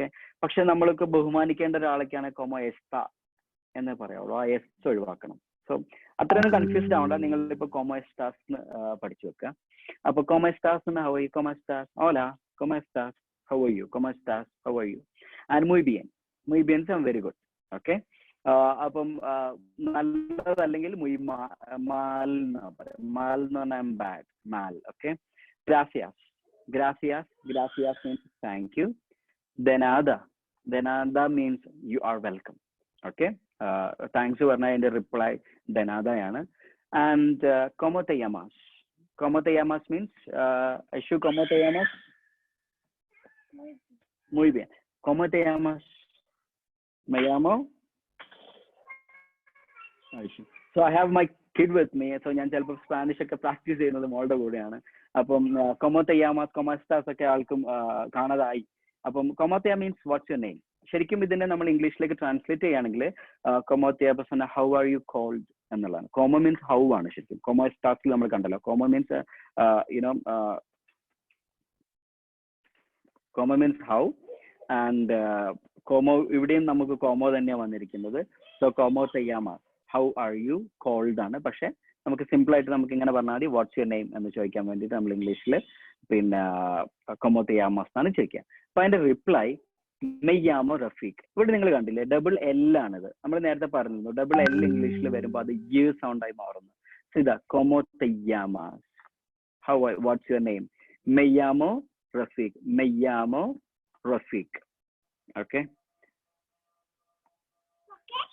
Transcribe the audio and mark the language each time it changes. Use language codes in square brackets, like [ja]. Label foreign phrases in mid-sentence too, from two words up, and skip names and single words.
[ml] പക്ഷെ നമ്മൾക്ക് ബഹുമാനിക്കേണ്ട ഒരാളൊക്കെയാണ് [es] cómo está [ml] എന്ന് പറയാവുള്ളൂ. ആ എസ് ഒഴിവാക്കണം. സോ അത്രയൊന്നും കൺഫ്യൂസ്ഡ് ആവണ്ട. നിങ്ങൾ ഇപ്പൊ [es] cómo estás [ml] പഠിച്ചു വെക്കുക. അപ്പൊ [es] cómo estás [en] how are you, [es] cómo estás, hola, cómo estás, [en] how are you, [es] cómo estás, [en] How are you. ആൻഡ് [es] muy bien, muy bien [en] sound very good. ഓക്കെ. [ml] അപ്പം നല്ലതല്ലെങ്കിൽ മാൽ എന്ന് പറയാം. മാൽ എന്ന് പറഞ്ഞാൽ ബാഡ്, മാൽ. ഓക്കെ. [es] gracias, gracias, gracias [en] means thank you. [es] de nada, de nada [en] means you are welcome. Okay. [ml] താങ്ക്സ് പറഞ്ഞാൽ അതിന്റെ റിപ്ലൈ ദനാദയാണ്. [es] ആൻഡ് cómo te llamas, cómo te llamas മീൻസ് ഐഷു, cómo te llamas, muy bien, cómo te llamas, me llamo ഐഷു. [en] So I have my kid with me. [ml] സോ ഞാൻ ചിലപ്പോൾ സ്പാനിഷ് ഒക്കെ പ്രാക്ടീസ് ചെയ്യുന്നത് മോളുടെ കൂടെയാണ്. [es] അപ്പം cómo te llamas, cómo estás [ml] ഒക്കെ ആൾക്കും കാണാതായി. അപ്പം [es] cómo te [en] means what's your name. [ml] ശരിക്കും ഇതിനെ നമ്മൾ ഇംഗ്ലീഷിലേക്ക് ട്രാൻസ്ലേറ്റ് ചെയ്യുകയാണെങ്കിൽ [es] cómo te llamas [en] how are you called [ml] എന്നുള്ളതാണ്. കോമോ [en] means how [ml] ആണ് ശരിക്കും. കോമോ എസ്റ്റാസിൽ നമ്മൾ കണ്ടല്ലോ. കോമോ [en] means you know, [ml] കോമോ [en] means how. [ml] ആൻഡ് കോമോ ഇവിടെയും നമുക്ക് കോമോ തന്നെയാണ് വന്നിരിക്കുന്നത്. [es] സോ cómo te llamas, [en] how are you called ആണ്. [ml] പക്ഷെ നമുക്ക് സിമ്പിൾ ആയിട്ട് നമുക്ക് ഇങ്ങനെ പറഞ്ഞാൽ മതി, [en] what's your name [ml] എന്ന് ചോദിക്കാൻ വേണ്ടിയിട്ട് നമ്മൾ ഇംഗ്ലീഷിൽ പിന്നെ [es] cómo te llamas [ml] എന്നാണ് ചോദിക്കുക. അപ്പൊ അതിന്റെ റിപ്ലൈ [es] me llamo [ml] റഫീഖ്. ഇവിടെ നിങ്ങൾ കണ്ടില്ലേ, [en] double L [ml] ആണിത്. നമ്മൾ നേരത്തെ പറഞ്ഞിരുന്നു [en] double L [ml] ഇംഗ്ലീഷിൽ വരുമ്പോൾ അത് [en] Y sound [ml] ആയി മാറുന്നു. [es] ഇതാ cómo te llamas, [en] how what's your name, [es] me llamo റഫീഖ്, me llamo റഫീഖ്. ഓക്കെ.